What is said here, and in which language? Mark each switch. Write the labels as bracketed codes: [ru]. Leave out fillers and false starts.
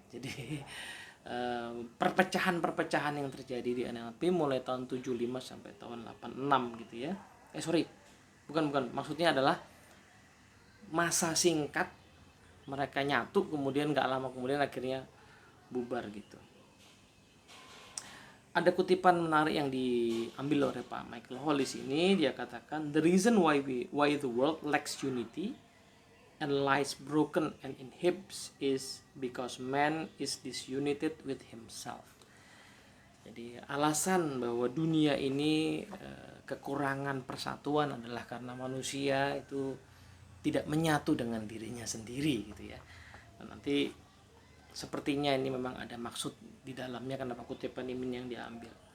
[id] Jadi perpecahan-perpecahan yang terjadi di NLP mulai tahun 75 sampai tahun 86 gitu ya. Bukan. Maksudnya adalah masa singkat mereka nyatu, kemudian gak lama kemudian akhirnya bubar gitu. Ada kutipan menarik yang diambil oleh Pak Michael Hollis ini. Dia katakan, [en] the reason why the world lacks unity and lies broken and inhibits is because man is disunited with himself. [id] Jadi alasan bahwa dunia ini kekurangan persatuan adalah karena manusia itu tidak menyatu dengan dirinya sendiri gitu ya. Dan nanti sepertinya ini memang ada maksud di dalamnya kenapa kutipan ini yang diambil.